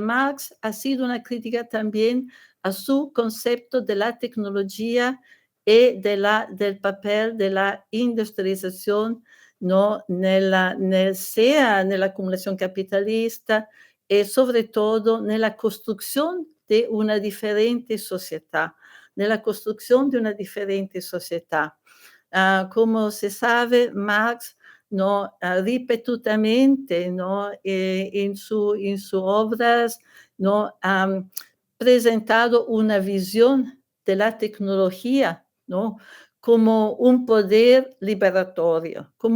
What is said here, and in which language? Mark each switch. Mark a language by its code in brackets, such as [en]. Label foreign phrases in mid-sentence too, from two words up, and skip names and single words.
[es] Marx ha sido una crítica también a su concepto de la tecnología y del papel de la industrialización, ¿no?, sea nella acumulación capitalista y sobre todo [it] nella costruzione di una differente società, nella costruzione di una differente società. [es] Como se sabe, Marx, ¿no?, ripetutamente, ¿no?, en sus obras, ¿no?, ha presentado una visión de la tecnología, ¿no?, como un poder liberatorio,